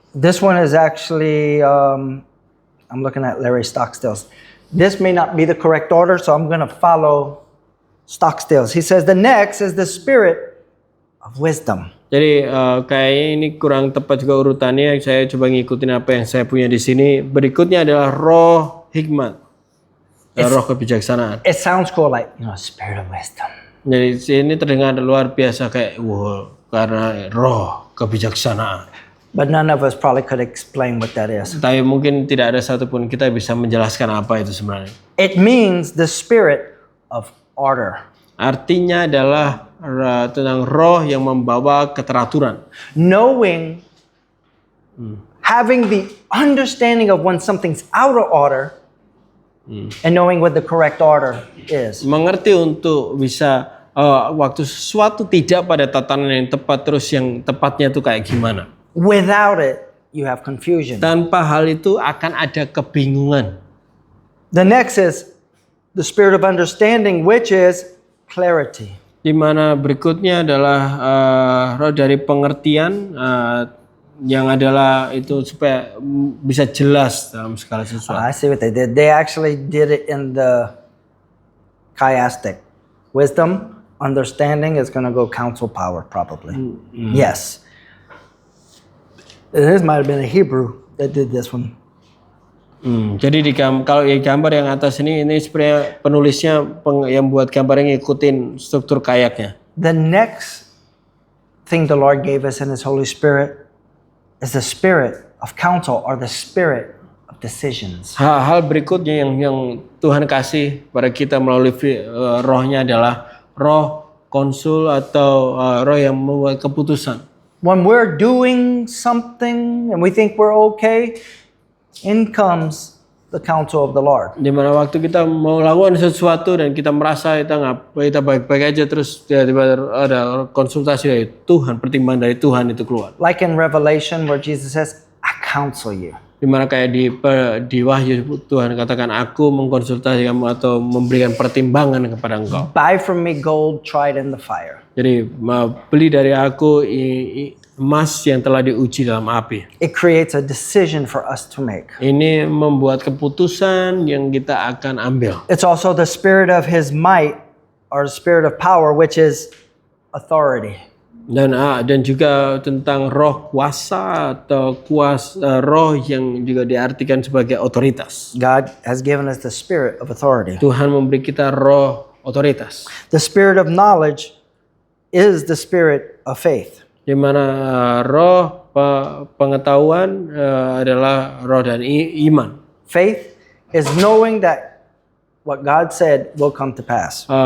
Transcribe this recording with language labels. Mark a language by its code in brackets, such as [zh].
[en] This one is actually, I'm looking at Larry Stockstill's. This may not be the correct order, so I'm going to follow stock stills. He says the next is the spirit of wisdom. [id] Jadi kayaknya ini kurang tepat juga urutannya. Saya coba ngikutin apa yang saya punya di sini. Berikutnya adalah roh hikmat, roh kebijaksanaan. [en] It sounds cool, like, spirit of wisdom. [id] Jadi ini terdengar luar biasa kayak karena roh kebijaksanaan. [en] But none of us probably could explain what that is. [id] Tapi mungkin tidak ada satupun kita bisa menjelaskan apa itu sebenarnya. [en] It means the spirit of order. [id] Artinya adalah tentang roh yang membawa keteraturan. [en] Knowing, having the understanding of when something's out of order, and knowing what the correct order is. [id] Mengerti untuk bisa waktu sesuatu tidak pada tatanan yang tepat, terus yang tepatnya itu kayak gimana. [en] Without it, you have confusion. [id] Tanpa hal itu akan ada kebingungan. [en] The next is the spirit of understanding, which is clarity. [id] Di mana berikutnya adalah roh dari pengertian yang adalah itu supaya bisa jelas dalam segala sesuatu. [en] I see what they did. They actually did it in the chiastic. Wisdom, understanding is going to go counsel power, probably. Yes. This might have been a Hebrew that did this one. [id] Jadi kalau gambar yang atas ini sebenarnya penulisnya yang buat gambarnya ngikutin struktur kayaknya. [en] The next thing the Lord gave us in His Holy Spirit is the spirit of counsel, or the spirit of decisions. [id] Hal berikutnya yang Tuhan kasih pada kita melalui rohnya adalah roh konsul atau roh yang membuat keputusan. [en] When we're doing something and we think we're okay, in comes the counsel of the Lord. [id] Di mana waktu kita mau lakukan sesuatu dan kita merasa kita baik-baik aja, terus tiba-tiba ada konsultasi dari Tuhan, pertimbangan dari Tuhan itu keluar. [en] Like in Revelation where Jesus says, I counsel you. [id] Di mana kayak di Wahyu Tuhan katakan, aku mengkonsultasi kamu atau memberikan pertimbangan kepada engkau. [en] Buy from me gold tried in the fire. [id] Jadi beli dari aku emas yang telah diuji dalam api. [en] It creates a decision for us to make. [id] Ini membuat keputusan yang kita akan ambil. [en] It's also the spirit of His might, or the spirit of power, which is authority. [id] Dan juga tentang roh kuasa atau roh yang juga diartikan sebagai otoritas. [en] God has given us the spirit of authority. [id] Tuhan memberi kita roh otoritas. [en] The spirit of knowledge is the spirit of faith. [id] Di mana roh pengetahuan adalah roh dan iman. [en] Faith is knowing that what God said will come to pass.